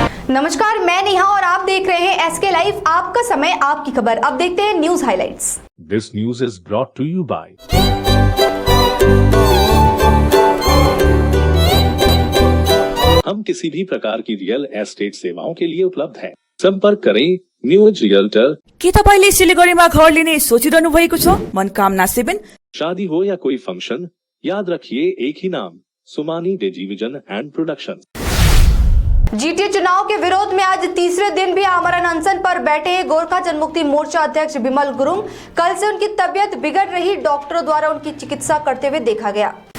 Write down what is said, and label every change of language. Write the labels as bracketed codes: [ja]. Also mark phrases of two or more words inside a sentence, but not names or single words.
[hi] नमस्कार, मैं नेहा और आप देख रहे हैं एसके लाइव, आपका समय आपकी खबर। अब देखते हैं [en] news highlights. This news is brought to you by [hi] हम किसी भी प्रकार की रियल एस्टेट सेवाओं के लिए उपलब्ध हैं। संपर्क करें न्यूज रियल्टर। [ne] के तपाईले सिलिगुडीमा घर लिने सोचिरहनु भएको छ? मनकामना 7। [hi] शादी हो या कोई फंक्शन, याद रखिए एक ही नाम, सुमानी टेलीविजन एंड प्रोडक्शन। जीटीए चुनाव के विरोध में आज तीसरे दिन भी आमरण अनशन पर बैठे गोरखा जनमुक्ति मोर्चा अध्यक्ष बिमल गुरुंग। कल से उनकी तबीयत बिगड़ रही, डॉक्टरों द्वारा उनकी चिकित्सा करते हुए देखा गया।